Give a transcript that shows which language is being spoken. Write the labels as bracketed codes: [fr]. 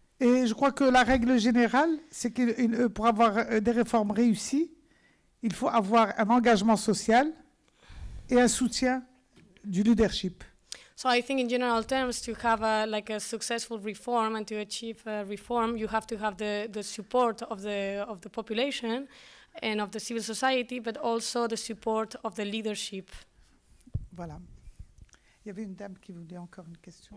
[fr] Et je crois que la règle générale, c'est que pour avoir des réformes réussies, il faut avoir un engagement social et un soutien du leadership. [en] So I think in general terms, to have a successful reform and to achieve reform, you have to have the support of the population and of the civil society, but also the support of the leadership. [fr] Voilà. Il y avait une dame qui voulait encore une question.